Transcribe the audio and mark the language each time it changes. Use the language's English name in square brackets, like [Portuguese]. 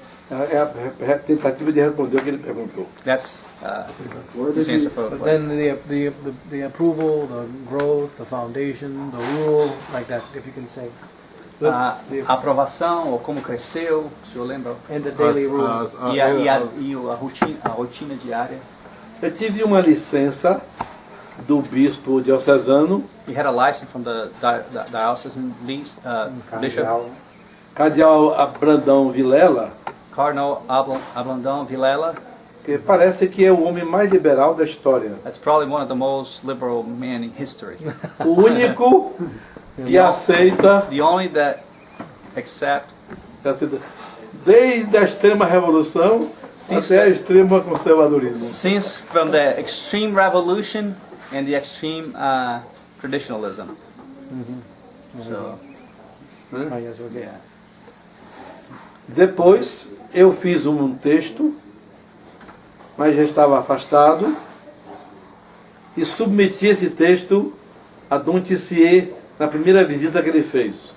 [Portuguese] É a tentativa de responder o que ele perguntou. [English] That's his answer for the But question. then the approval, the growth, the foundation, the rule, like that, if you can say. [Portuguese] A aprovação, ou como cresceu, o senhor lembra? [English] And the daily rule. [Portuguese] E a rotina diária. Eu tive uma licença do bispo diocesano, [English] He had a license from the diocesan bishop, [Portuguese] Cardeal, Cardeal Brandão Vilela, [English] Cardinal Ablandão Vilela. [Portuguese] que parece que é o homem mais liberal da história. [English] That's probably one of the most liberal men in history. [Portuguese] O único que aceita, [English] The only that accept [Portuguese] desde a extrema revolução até a extrema conservadorismo. [English] since from the extreme revolution and the extreme traditionalism. So, Oh, yes, okay. yeah. [Portuguese] Depois eu fiz um texto, mas já estava afastado, e submeti esse texto a Dom Tissier na primeira visita que ele fez.